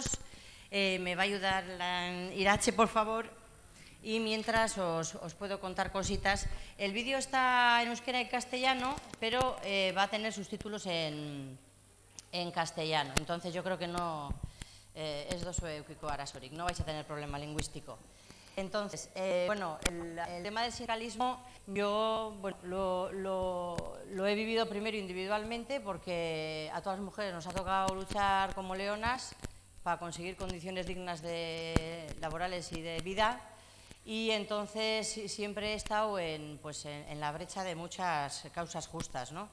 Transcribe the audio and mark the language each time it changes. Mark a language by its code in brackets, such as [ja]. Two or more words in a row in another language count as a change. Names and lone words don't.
[es] Me va a ayudar Irache, por favor, y mientras os puedo contar cositas. El vídeo está en euskera y castellano, pero va a tener subtítulos en castellano. Entonces yo creo que no [eu] es dozu eukiko arazorik, [es] no vais a tener problema lingüístico. Entonces, bueno, el tema del sindicalismo yo lo he vivido primero individualmente porque a todas las mujeres nos ha tocado luchar como leonas para conseguir condiciones dignas laborales y de vida, y entonces siempre he estado en la brecha de muchas causas justas, ¿no?